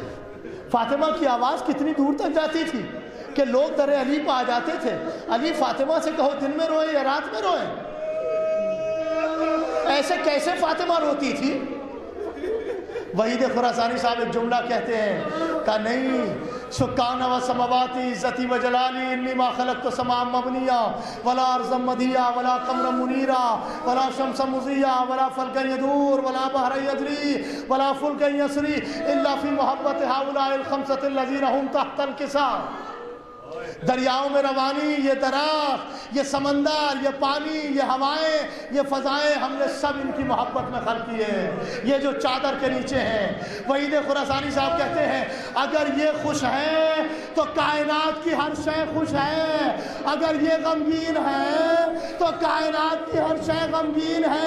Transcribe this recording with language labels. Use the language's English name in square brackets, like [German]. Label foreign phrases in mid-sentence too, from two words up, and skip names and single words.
[Urdu] فاطمہ کی آواز کتنی دور تک جاتی تھی کہ لوگ در علی پہ آ جاتے تھے، علی فاطمہ سے کہو دن میں روئیں یا رات میں روئیں۔ ایسے کیسے فاطمہ روتی تھی؟ وحید خراسانی صاحب ایک جملہ کہتے ہیں کہ نہیں [Arabic] سکان و سماواتی عزتی و جلالی انی ما خلقت سماء مبنیہ ولا ارضا مدیہ ولا قمرا منیرا ولا شمس مضیہ ولا فلکا یدور ولا بحر یجری ولا فلکا یسری الا فی محبت ہؤلاء الخمسۃ الذین هم تحت الکساء۔ [Urdu] دریاؤں میں روانی، یہ درخت، یہ سمندر، یہ پانی، یہ ہوائیں، یہ فضائیں ہم نے سب ان کی محبت میں خلق کیے ہیں، یہ جو چادر کے نیچے ہیں۔ وحید خراسانی صاحب کہتے ہیں اگر یہ خوش ہے تو کائنات کی ہر شے خوش ہے، اگر یہ غمگین ہے تو کائنات کی ہر شے غمگین ہے۔